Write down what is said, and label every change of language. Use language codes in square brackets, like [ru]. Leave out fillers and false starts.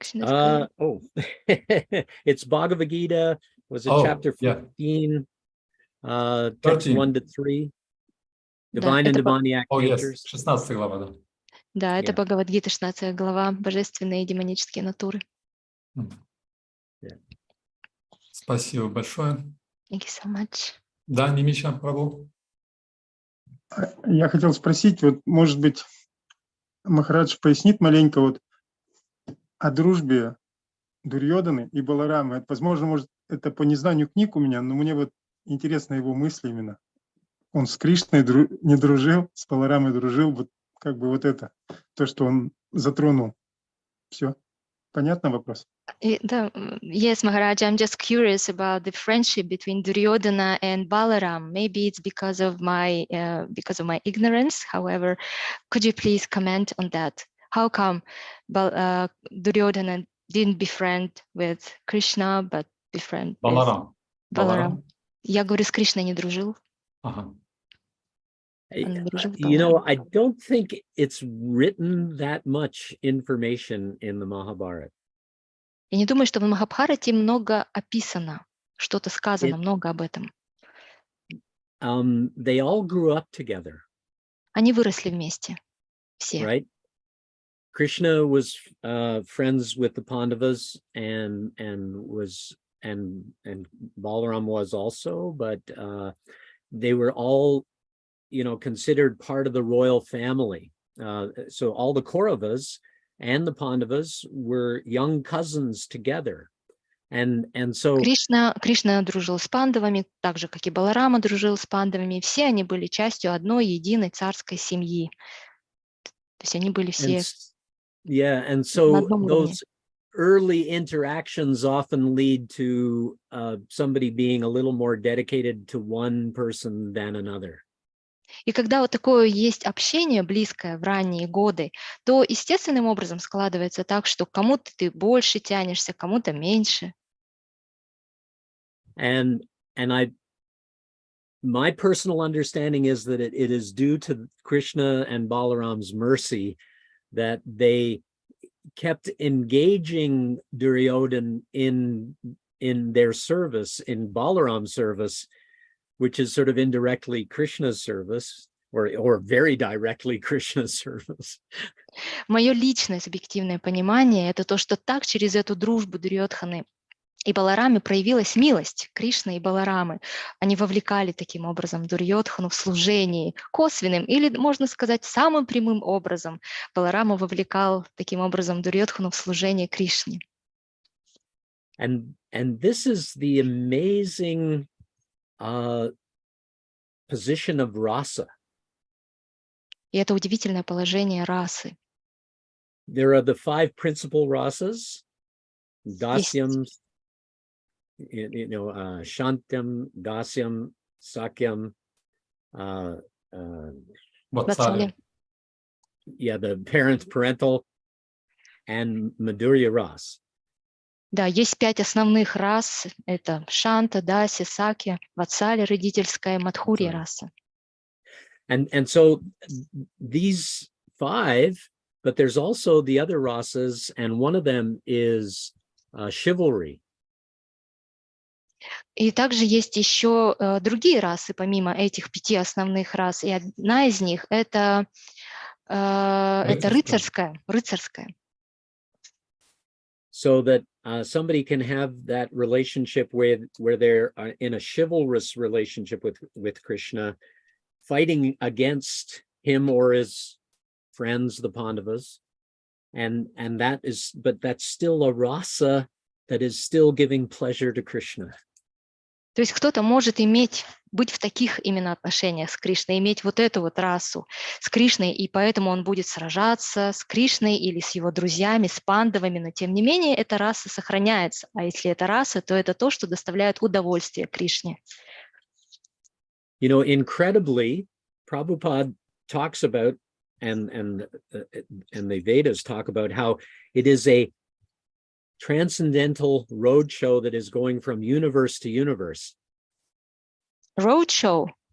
[en] It's Bhagavad Gita, was it chapter 15, text 1 to 3, divine and demoniac natures. [ru] 16 глава, да. Да, это Бхагавад-гита, 16 глава, божественные и демонические натуры. Спасибо большое. [en] Thank you so much. [ru] Да, Нимича, Прабhu. Я хотел спросить, вот, может быть, Махарадж пояснит маленько вот о дружбе Дурьёданы и Баларамы. Это, возможно, может, это по незнанию книг у меня, но мне вот интересны его мысли именно. Он с Кришной не дружил, с Баларамой дружил, вот как бы вот это, то, что он затронул. Все. Понятно вопрос? [en] Yes, Maharaj, I'm just curious about the friendship between Duryodhana and Balaram. Maybe it's because of my ignorance. However, could you please comment on that? How come Duryodhana didn't befriend with Krishna, but befriend with Balaram? [ru] Я говорю, с Кришной не дружил. Ага. [en] You know, I don't think it's written that much information in the Mahabharata. [ru] Я не думаю, что в Махабхарате много описано, что-то сказано много об этом. [en] They all grew up together. [ru] Они выросли вместе, все. [en] Right? Krishna was friends with the Pandavas and Balaram was also, but they were all, you know, considered part of the royal family. So all the Kauravas and the Pandavas were young cousins together. And so [ru] Кришна дружил с пандавами, так же, как и Баларама дружил с пандавами. Все они были частью одной единой царской семьи. То есть они были все [en] and so those early interactions often lead to somebody being a little more dedicated to one person than another. [ru] И когда вот такое есть общение близкое в ранние годы, то естественным образом складывается так, что кому-то ты больше тянешься, кому-то меньше. [en] And my personal understanding is that it is due to Krishna and Balaram's mercy that they kept engaging Duryodhana in their service, in Balaram's service, which is sort of indirectly Krishna's service, or very directly Krishna's service. [ru] Мое личное субъективное понимание — это то, что так через эту дружбу Дурьодханы и Баларамы проявилась милость Кришны и Баларамы. Они вовлекали таким образом Дурьодхану в служении косвенным, или, можно сказать, самым прямым образом. Баларама вовлекал таким образом Дурьодхану в служение Кришне. [en] And this is the amazing position of rasa. [ru] И это удивительное положение расы. [en] There are the 5 principal rasas: dasyam, shantam, dasyam, sakyam, [ru] Ватсали. [en] the parental, and madhurya ras. [ru] Да, есть 5 основных рас. Это Шанта, Даси, Саки, Ватсали, родительская, Мадхурья раса. [en] And so these 5, but there's also the other rasas, and one of them is chivalry. [ru] И также есть еще другие расы, помимо этих 5 основных рас. И одна из них — это рыцарская. [en] So that somebody can have that relationship where they're in a chivalrous relationship with Krishna, fighting against him or his friends, the Pandavas, and that's still a rasa that is still giving pleasure to Krishna. [ru] То есть кто-то может быть в таких именно отношениях с Кришной, иметь вот эту вот расу с Кришной, и поэтому он будет сражаться с Кришной или с его друзьями, с пандавами, но тем не менее эта раса сохраняется. А если это раса, то это то, что доставляет удовольствие Кришне. [en] Incredibly, Prabhupada talks about, and the Vedas talk about how it is a transcendental roadshow that is going from universe to universe. Roadshow?